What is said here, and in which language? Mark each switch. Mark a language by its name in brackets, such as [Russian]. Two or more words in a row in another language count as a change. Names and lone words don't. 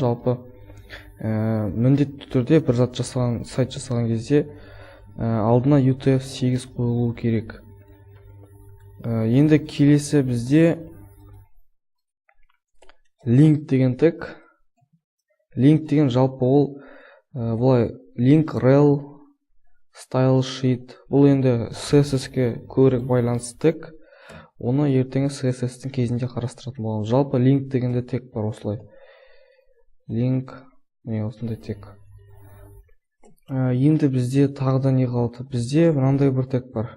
[Kazakh] Жалпы міндетті түрде бір зат жасаған, сайт жасаған кезде алдына UTF-8 қойылуы керек. Енді келесі бізде link деген тег. Link деген жалпы ол бұлай [English] link rel style sheet. [Kazakh] Бұл енді CSS-ке көбірек байланысты тег. Оны ертеңгі CSS-тің кезінде қарастыратын боламыз. Жалпы link дегенде тег бар осылай. Link, не осындай тег. Енді бізде тағы да не қалды? Бізде мынандай бір тег бар.